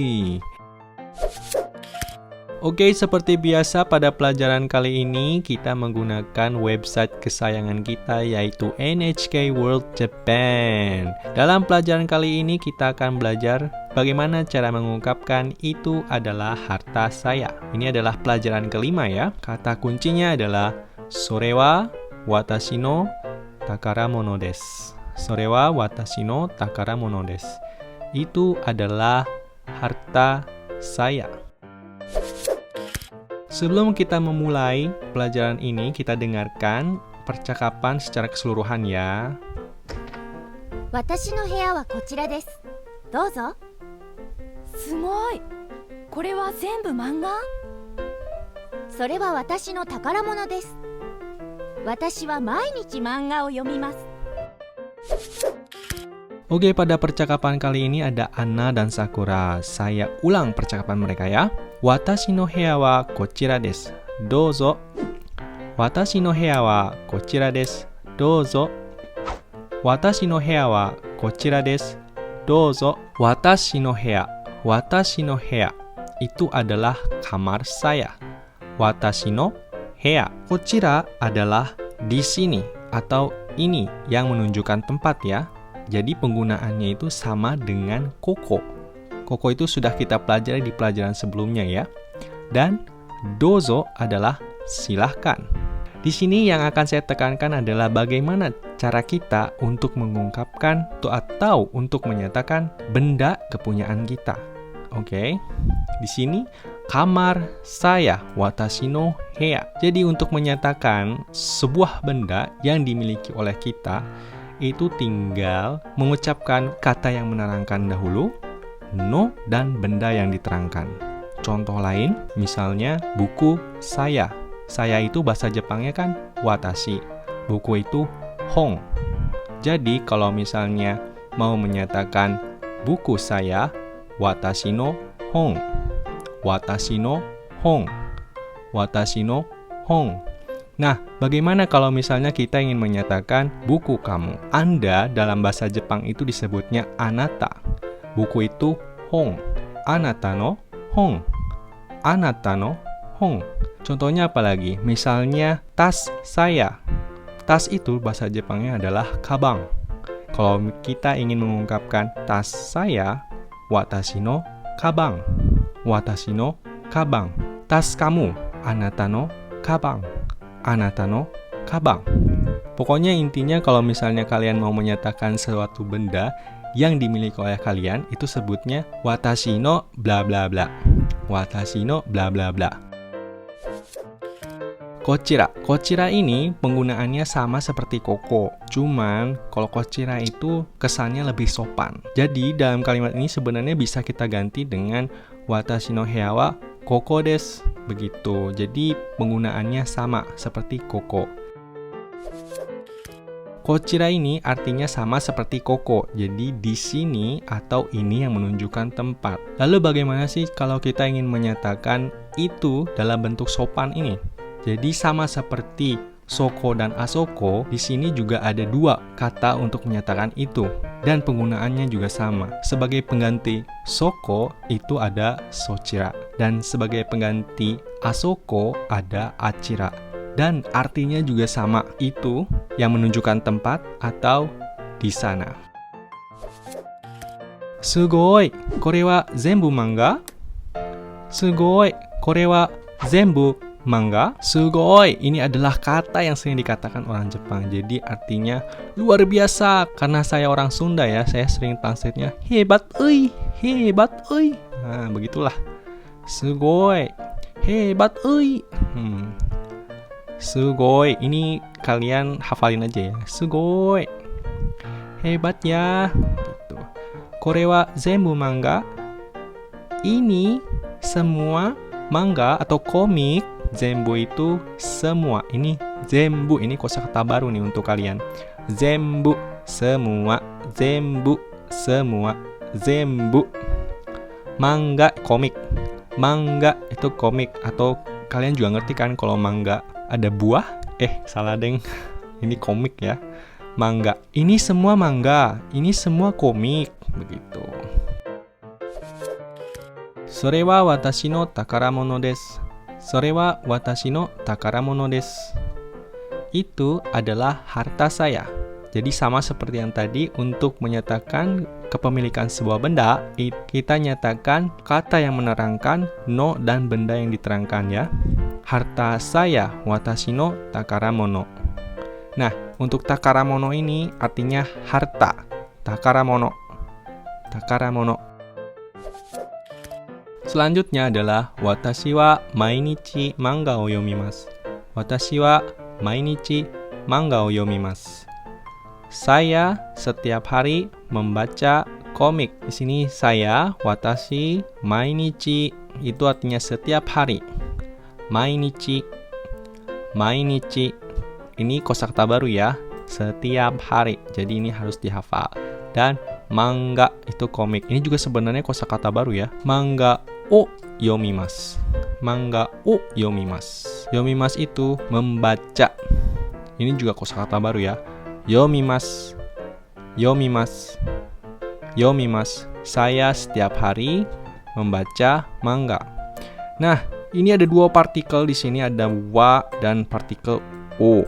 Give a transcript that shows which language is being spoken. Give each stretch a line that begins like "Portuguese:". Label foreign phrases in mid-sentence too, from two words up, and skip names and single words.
Indonesian: Oke, seperti biasa pada pelajaran kali ini kita menggunakan website kesayangan kita yaitu NHK World Japan. Dalam pelajaran kali ini kita akan belajar bagaimana cara mengungkapkan itu adalah harta saya. Ini adalah pelajaran kelima ya. Kata kuncinya adalah
Japanese: それは私の宝物です. それは私の宝物です.
Indonesian: Itu adalah harta saya. Sebelum kita memulai pelajaran ini, kita dengarkan percakapan secara keseluruhan ya.
Japanese: 私の部屋はこちらです。どうぞ。すごい。これは全部漫画？それは私の宝物です。私は毎日漫画を読みます。
Indonesian: Oke, pada percakapan kali ini ada Anna dan Sakura. Saya ulang percakapan mereka ya.
Japanese: 私の部屋はこちらです. Douzo. 私の部屋はこちらです. Douzo. 私の部屋はこちらです. Douzo. 私の部屋。私の部屋.
Indonesian: Itu adalah kamar saya.
Japanese: 私の部屋.
Indonesian: Kochira adalah di sini atau ini yang menunjukkan tempat ya. Jadi penggunaannya itu sama dengan koko. Koko itu sudah kita pelajari di pelajaran sebelumnya ya. Dan dozo adalah silahkan. Di sini yang akan saya tekankan adalah bagaimana cara kita untuk mengungkapkan atau untuk menyatakan benda kepunyaan kita. Oke. Di sini kamar saya,
Japanese: 私の部屋.
Indonesian: Jadi untuk menyatakan sebuah benda yang dimiliki oleh kita itu tinggal mengucapkan kata yang menerangkan dahulu, no, dan benda yang diterangkan. Contoh lain, misalnya buku saya. Saya itu bahasa Jepangnya kan watashi. Buku itu hong. Jadi kalau misalnya mau menyatakan buku saya,
Japanese: 私の本. 私の本. 私の本.
Indonesian: Nah, bagaimana kalau misalnya kita ingin menyatakan buku kamu? Anda dalam bahasa Jepang itu disebutnya anata. Buku itu hong.
Japanese: あなたの本. あなたの本.
Indonesian: Contohnya apa lagi? Misalnya tas saya. Tas itu bahasa Jepangnya adalah kabang. Kalau kita ingin mengungkapkan tas saya,
Japanese: 私の鞄. 私の鞄.
Indonesian: Tas kamu,
Japanese: あなたの鞄. あなたの鞄.
Indonesian: Pokoknya intinya kalau misalnya kalian mau menyatakan suatu benda yang dimiliki oleh kalian, itu sebutnya
Japanese: 私の
Indonesian: bla bla bla.
Japanese: 私の bla bla bla.
Indonesian: Kochira. Kochira ini penggunaannya sama seperti koko. Cuman kalau kochira itu kesannya lebih sopan. Jadi dalam kalimat ini sebenarnya bisa kita ganti dengan
Japanese: 私の部屋はここです.
Indonesian: Begitu. Jadi penggunaannya sama seperti koko. Kochira ini artinya sama seperti koko. Jadi di sini atau ini yang menunjukkan tempat. Lalu bagaimana sih kalau kita ingin menyatakan itu dalam bentuk sopan ini? Jadi sama seperti soko dan asoko, di sini juga ada dua kata untuk menyatakan itu. Dan penggunaannya juga sama. Sebagai pengganti soko itu ada sochira. Dan sebagai pengganti asoko ada achira. Dan artinya juga sama. Itu yang menunjukkan tempat atau di sana.
Japanese: すごい、これは全部漫画? すごい、これは全部漫画.
Indonesian: Sugoi, ini adalah kata yang sering dikatakan orang Jepang. Jadi artinya luar biasa. Karena saya orang Sunda ya, saya sering translate-nya hebat euy, hebat euy. Nah, begitulah. Sugoi, hebat euy. Sugoi, ini kalian hafalin aja ya. Sugoi, hebat ya. Gitu.
Japanese: これは全部漫画.
Indonesian: Ini semua manga atau komik. Zenbu itu semua. Ini zenbu, ini kosakata baru nih untuk kalian. Zenbu, semua. Zenbu, semua. Zenbu. Manga, komik. Manga itu komik, atau kalian juga ngerti kan kalau manga ada buah? Salah deng. Ini komik ya. Manga. Ini semua manga, ini semua komik, begitu.
Japanese: それは私の宝物です. それは私の宝物です.
Indonesian: Itu adalah harta saya. Jadi sama seperti yang tadi, untuk menyatakan kepemilikan sebuah benda, kita nyatakan kata yang menerangkan no dan benda yang diterangkan ya. Harta saya,
Japanese: 私の宝物.
Indonesian: Nah, untuk takaramono ini artinya harta.
Japanese: 宝物。宝物.
Indonesian: Selanjutnya adalah
Japanese: 私は毎日漫画を読みます. 私は毎日漫画を読みます.
Indonesian: Saya setiap hari membaca komik. Di sini saya,
Japanese: 私、毎日,
Indonesian: itu artinya setiap hari.
Japanese: 毎日。毎日.
Indonesian: Ini kosakata baru ya. Setiap hari. Jadi ini harus dihafal. Dan manga itu komik. Ini juga sebenarnya kosakata baru ya.
Japanese: 漫画を読みます。漫画を読みます.
Indonesian: Yomimasu itu membaca. Ini juga kosakata baru ya.
Japanese: 読みます。読みます. Yomimasu.
Indonesian: Saya setiap hari membaca manga. Nah, ini ada dua partikel di sini, ada wa dan partikel o.